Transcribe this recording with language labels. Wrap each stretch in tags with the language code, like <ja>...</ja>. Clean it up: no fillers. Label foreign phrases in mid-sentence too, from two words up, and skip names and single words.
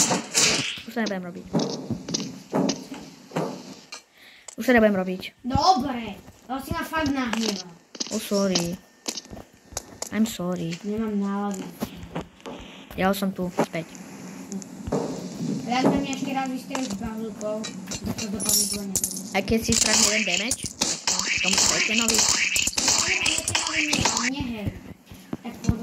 <sk>Už sa nebudem robiť. Dobre, to si ma fakt nahneval.</sk> <en>Oh, sorry. I'm sorry.</en> <sk>Nemám náladu. Ja som tu, späť. Raz na mňa ešte raz vystrelil s bazúkou, tak to dopadne zle nebude. Aj keď si spravím jeden damage, v tom Titanovi. Nehej. Tak poďme.</sk>